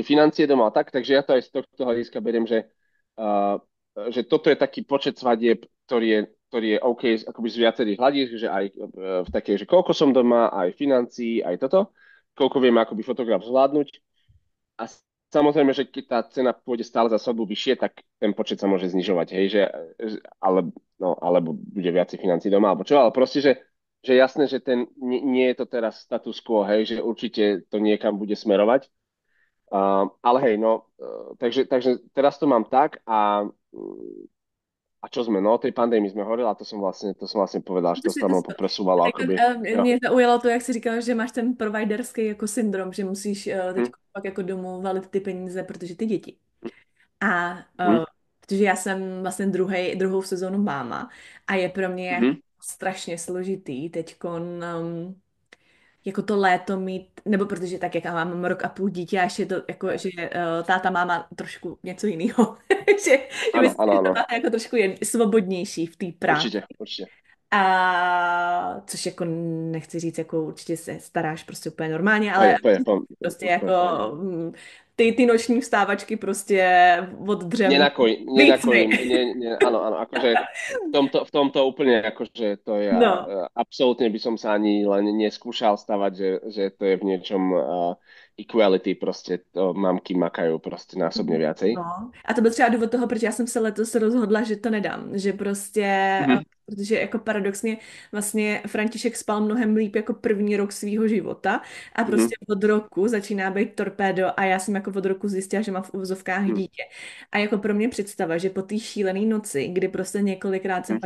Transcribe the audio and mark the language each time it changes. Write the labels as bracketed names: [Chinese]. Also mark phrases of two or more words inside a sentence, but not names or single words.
[Slovak] financie doma a tak, takže ja to aj z tohto hľadiska beriem, uh, že toto je taký počet svadieb, ktorý je OK akoby z viacerých hľadisk, že aj v takej, že koľko som doma, aj financií, aj toto, koľko viem akoby fotograf zvládnuť a samozrejme, že keď tá cena pôjde stále za svadbu vyššie, tak ten počet sa môže znižovať, hej, alebo bude viacej financí doma, alebo čo, ale proste, že jasné, že nie je to teraz [Latin] status quo, [Slovak] hej, že určite to niekam bude smerovať. Ale hej, no, takže teraz to mám tak a čo sme, no, o tej pandémii sme hovorili a to som vlastne povedal, že to sa mnou popresúvalo, [Czech] Jako, akoby, jo. mě zaujalo to, jak jsi říkal, že máš ten providerský jako syndrom, že musíš teď Hm, pak jako domů valit ty peníze, protože ty děti. A hm, protože já jsem vlastně druhou sezónu máma a je pro mě jako hm, strašně složitý teď jako to léto mít, nebo protože tak, jak já mám rok a půl dítě a ještě to, jako, že táta máma trošku něco jiného. že [Slovak] áno, [Czech] myslím, [Slovak] áno, [Czech] že [Slovak] áno, [Czech] táta jako trošku je svobodnější v té práci. [Slovak] určite, určite. [Czech] A což jako nechci říct, jako určitě se staráš prostě úplně normálně, [Slovak] Hej, [Czech] ale [Slovak] úplne, [Czech] prostě jako [Slovak] úplne v pohode. [Czech] ty noční vstávačky prostě od dřevu [Slovak] Nenakojím, [Czech] výcvik. [Slovak] áno, áno, akože v tomto úplne, akože to je, No. absolútne by som sa ani len neskúšal stavať, že to je v niečom equality, proste to mamky makajú proste násobne viacej. No. [Czech] A to byl třeba důvod toho, proč já jsem se letos rozhodla, že to nedám. Že prostě, Mhm, protože jako paradoxně vlastně František spal mnohem líp jako první rok svýho života a mhm, prostě od roku začíná být torpédo a já jsem jako od roku zjistila, že mám v uvozovkách mhm, dítě. A jako pro mě představa, že po té šílené noci, kdy prostě několikrát jsem